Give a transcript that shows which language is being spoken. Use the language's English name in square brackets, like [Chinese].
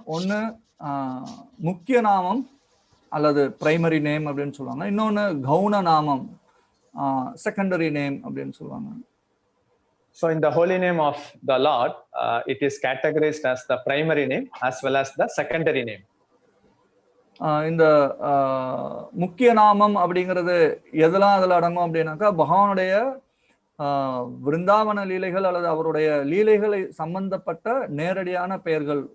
[Tamil] ஒன்னு முக்கிய நாமம் அல்லது [English] primary name [Tamil] அப்படின்னு சொல்லுவாங்க, இன்னொன்னு கவுன நாமம் [English] secondary name [Tamil] அப்படின்னு சொல்லுவாங்க. [English] So in the holy name of the Lord, it is categorized as the primary name as well as the secondary name. [Tamil] இந்த முக்கிய நாமம் அப்படிங்கிறது எதெல்லாம் அதில் அடங்கும் அப்படின்னாக்கா பகவானுடைய விருந்தாவன லீலைகள் அல்லது அவருடைய லீலைகளை சம்பந்தப்பட்ட நேரடியான பெயர்கள்.